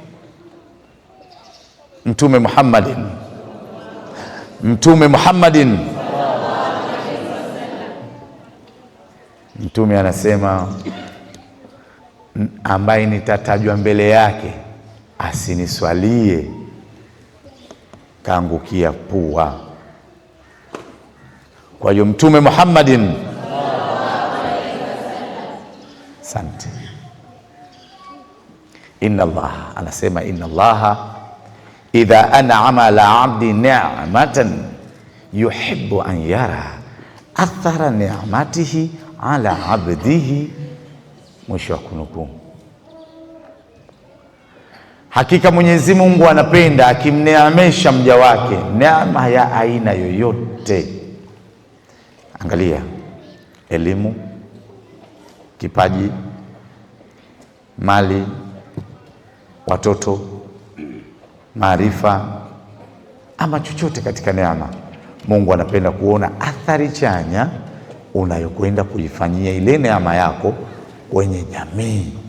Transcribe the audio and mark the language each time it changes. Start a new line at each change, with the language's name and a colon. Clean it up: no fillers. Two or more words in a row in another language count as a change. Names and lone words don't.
Swahili: Mtume Muhammadin Mtume anasema, ambaye nitatajwa mbele yake asiniswalie kaangukia pua. Kwa hiyo Mtume Muhammadin, asante.
Arabic: إن الله
Swahili: anasema,
Arabic: إن الله إذا أنعم على عبد نعمة يحب أن يرى أثر نعمته على عبده.
Swahili: Mwisho wa kunukuu. Hakika Mwenyezi Mungu anapenda akimneemesha mja wake neema ya aina yoyote. Angalia, elimu, kipaji, mali, watoto, maarifa, ama chochote katika neema, Mungu anapenda kuona athari chanya unayokwenda kuifanyia ile neema yako kwenye jamii.